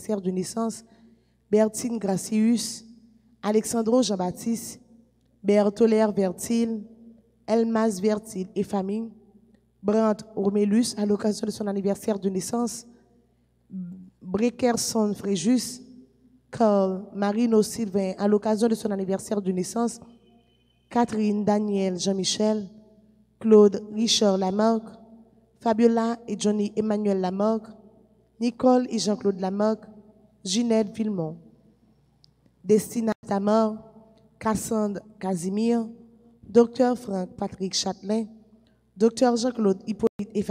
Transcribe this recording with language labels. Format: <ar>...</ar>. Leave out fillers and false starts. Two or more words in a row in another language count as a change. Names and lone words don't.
<fr>anniversaire de naissance. Bertine Gracius, Alexandro Jean-Baptiste, Bertolaire Vertil, Elmas Vertil et famille. Brandt Romélus à l'occasion de son anniversaire de naissance. Brekerson Fréjus, Carl Marino Sylvain à l'occasion de son anniversaire de naissance. Catherine Daniel Jean-Michel, Claude Richard Lamarck, Fabiola et Johnny Emmanuel Lamarck, Nicole et Jean-Claude Lamarck, Ginette Villemont, Destina Tamar, Cassandre Casimir, Dr Franck Patrick Châtelain, Dr Jean-Claude Hippolyte et</fr>